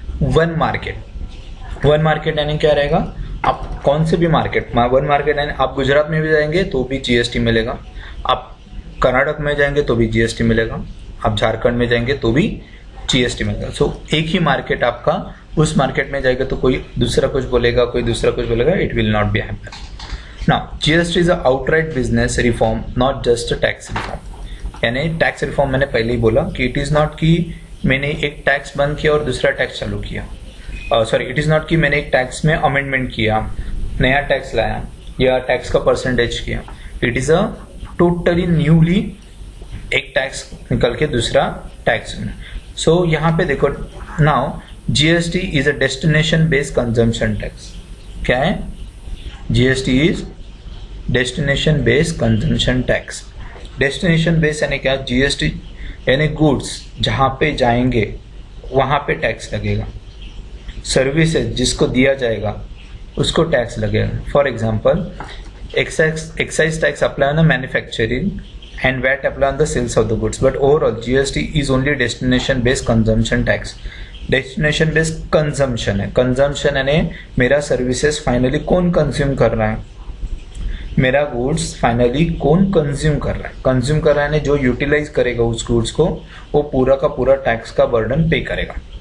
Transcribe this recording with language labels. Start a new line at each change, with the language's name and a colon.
Hindi: One market यानी क्या रहेगा, आप कौन से भी मार्केट, वन मार्केट यानी आप गुजरात में भी जाएंगे तो भी जीएसटी मिलेगा, आप कर्नाटक में जाएंगे तो भी जीएसटी मिलेगा, आप झारखंड में जाएंगे तो भी जीएसटी मिलेगा. सो एक ही मार्केट आपका, उस मार्केट में जाएगा तो कोई दूसरा कुछ बोलेगा, कोई दूसरा कुछ बोलेगा,
English: It will not be happen. Now, GST is a outright business reform, not just a tax reform.
Hindi: यानी टैक्स रिफॉर्म मैंने पहले ही बोला कि इट इज नॉट कि मैंने एक टैक्स बंद किया और दूसरा टैक्स चालू किया. इट इज नॉट कि मैंने एक टैक्स में अमेंडमेंट किया, नया टैक्स लाया या टैक्स का परसेंटेज किया.
English: it is a totally newly
Hindi: एक टैक्स निकल के दूसरा टैक्स. सो यहाँ पे देखो, now
English: GST is a destination based consumption tax.
Hindi: क्या है?
English: GST is destination based consumption tax.
Hindi: Destination based यानी क्या? जीएसटी यानी गुड्स जहां पे जाएंगे वहां पे टैक्स लगेगा. सर्विसेज जिसको दिया जाएगा उसको टैक्स लगेगा.
English: For example, excise tax apply on the manufacturing and VAT apply on the sales of the goods, but overall GST is only destination based consumption tax.
Hindi: Destination based consumption है. Consumption यानी मेरा services finally कौन consume कर रहा है, मेरा goods finally कौन consume कर रहा है. कंज्यूम कर रहा है जो यूटिलाइज करेगा उस गुड्स को वो पूरा का पूरा टैक्स का बर्डन पे करेगा.